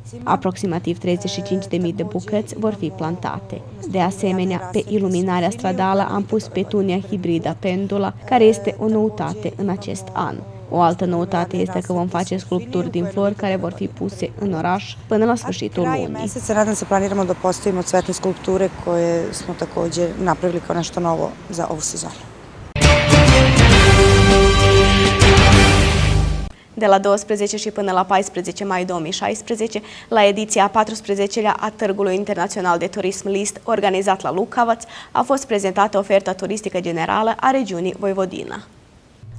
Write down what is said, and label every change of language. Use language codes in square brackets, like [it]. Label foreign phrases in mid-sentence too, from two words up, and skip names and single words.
[ro] Aproximativ 35.000 de bucăți vor fi plantate. De asemenea, pe iluminarea stradală am pus petunia hibrida pendula, care este o noutate în acest an. O altă noutate este că vom face sculpturi din flori care vor fi puse în oraș până la sfârșitul lunii. [sr] Nadam se planiramo da postavimo cvetne skulpture koje smo također napravili kao nešto novo za ovu sezonu. [ro] De la 12 și până la 14 mai 2016, la ediția 14-lea a Târgului Internațional de Turism List, organizat la Lukavac, a fost prezentată oferta turistică generală a regiunii Voivodina.